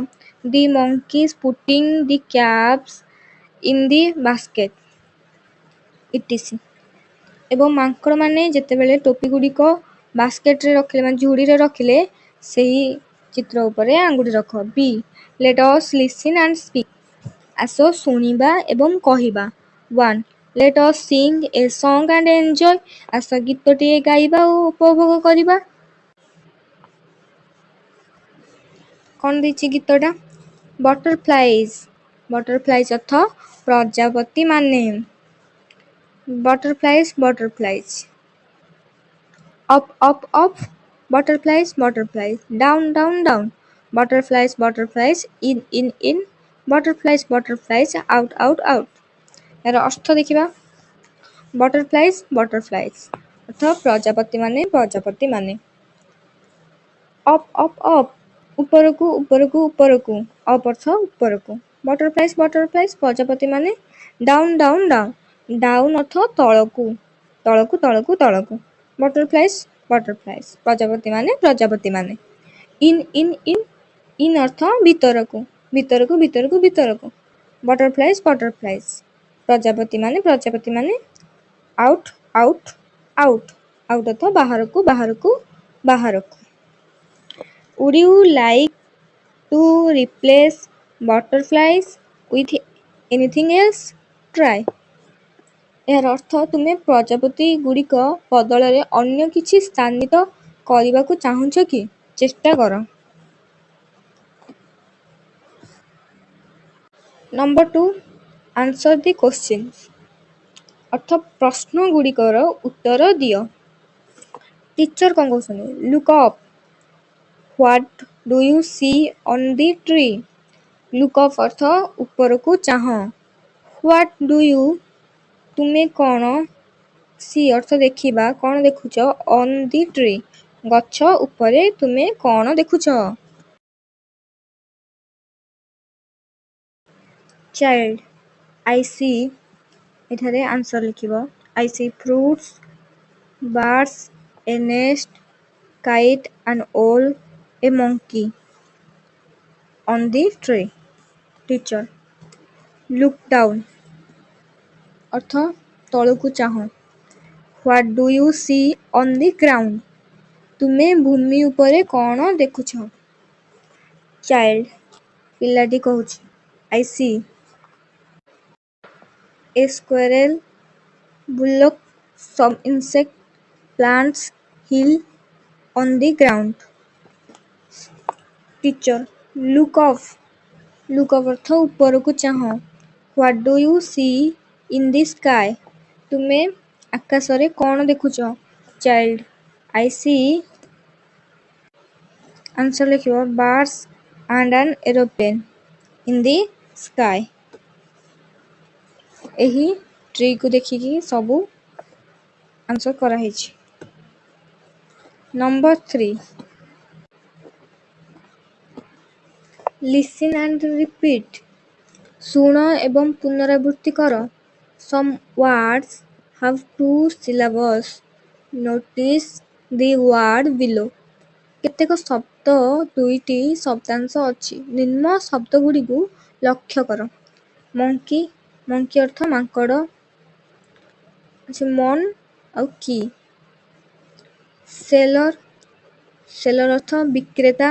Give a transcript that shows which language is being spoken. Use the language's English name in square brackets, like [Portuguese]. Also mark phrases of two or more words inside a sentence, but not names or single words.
[English] the monkeys putting the caps in the basket etc [Odia] ଏବଂ ମାଙ୍କଡ଼ମାନେ ଯେତେବେଳେ ଟୋପି ଗୁଡ଼ିକ ବାସ୍କେଟରେ ରଖିଲେ ମାନେ ଝୁଡ଼ିରେ ରଖିଲେ ସେହି ଚିତ୍ର ଉପରେ ଆଙ୍ଗୁଠି ରଖ। [English] B let us listen and speak [Odia] ଆସ ଶୁଣିବା ଏବଂ କହିବା। [English] 1. Let us sing a song and enjoy [Odia] ଆସ ଗୀତଟିଏ ଗାଇବା ଓ ଉପଭୋଗ କରିବା। କ'ଣ ଦେଇଛି ଗୀତଟା? ବଟରଫ୍ଲାଇଜ୍ ଅର୍ଥ ପ୍ରଜାପତି ମାନେ। [English] ବଟରଫ୍ଲାଇଜ୍ up butterflies down butterflies in butterflies out [Odia] ଏହାର ଅର୍ଥ ଦେଖିବା। ବଟରଫ୍ଲାଇଜ୍ ଅର୍ଥ ପ୍ରଜାପତି ମାନେ। up ଉପରକୁ up ଅର୍ଥ ଉପରକୁ। ବଟରଫ୍ଲାଇଜ୍ ପ୍ରଜାପତି ମାନେ। down ଅର୍ଥ ତଳକୁ। ବଟରଫ୍ଲାଇଜ୍ ପ୍ରଜାପତି ମାନେ। in ଅର୍ଥ ଭିତରକୁ। ବଟରଫ୍ଲାଇଜ୍ ପ୍ରଜାପତି ମାନେ। out ଅର୍ଥ ବାହାରକୁ। [English] Would you like to replace butterflies with anything else? Try. [Odia] ଏହାର ଅର୍ଥ ତୁମେ ପ୍ରଜାପତି ଗୁଡ଼ିକ ବଦଳରେ ଅନ୍ୟ କିଛି ସ୍ଥାନିତ କରିବାକୁ ଚାହୁଁଛ କି? ଚେଷ୍ଟା କର। ନମ୍ବର 2. [English] Answer the questions [Odia] ଅର୍ଥ ପ୍ରଶ୍ନ ଗୁଡ଼ିକର ଉତ୍ତର ଦିଅ। ଟିଚର କ'ଣ କହୁଛନ୍ତି? [English] Look up. What do you see on the tree? Look up [Odia] ଅର୍ଥ ଉପରକୁ ଚାହଁ। [English] What do you [Odia] ତୁମେ କ'ଣ see ଅର୍ଥ ଦେଖିବା କ'ଣ ଦେଖୁଛ [English] on the tree [Odia] ଗଛ ଉପରେ ତୁମେ କ'ଣ ଦେଖୁଛ? [English] Child I see [Odia] ଏଠାରେ ଆନ୍ସର ଲେଖିବ। [English] I see fruits, birds, a nest, kite, an owl, a monkey on the tree. Teacher look down [Odia] ଅର୍ଥ ତଳକୁ ଚାହଁ। [English] What do you see on the ground? [Odia] ତୁମେ ଭୂମି ଉପରେ କ'ଣ ଦେଖୁଛ? [English] Child [Odia] ପିଲାଟି କହୁଛି [English] I see a squirrel, bullock, some insect, plants, hill on the ground. Teacher look up [Odia] ଅର୍ଥ ଉପରକୁ ଚାହଁ। [English] What do you see in the sky? [Odia] ତୁମେ ଆକାଶରେ କ'ଣ ଦେଖୁଛ? [English] Child I see [Odia] ଆନ୍ସର ଲେଖିବ [English] birds and an aeroplane in the sky. [Odia] ଏହି ଟ୍ରିକୁ ଦେଖିକି ସବୁ ଆନ୍ସର କରାହେଇଛି। ନମ୍ବର 3. [English] Listen and repeat [Odia] ଶୁଣ ଏବଂ ପୁନରାବୃତ୍ତି କର। [English] Some words have 2 syllables. Notice the word below. [Odia] କେତେକ ଶବ୍ଦ 2ଟି ଶବ୍ଦାଂଶ ଅଛି। ନିମ୍ନ ଶବ୍ଦଗୁଡ଼ିକୁ ଲକ୍ଷ୍ୟ କର। ମଙ୍କି ମଙ୍କି ଅର୍ଥ ମାଙ୍କଡ଼। ଅଛି ମନ୍ ଆଉ କି। ସେଲର ସେଲର ଅର୍ଥ ବିକ୍ରେତା।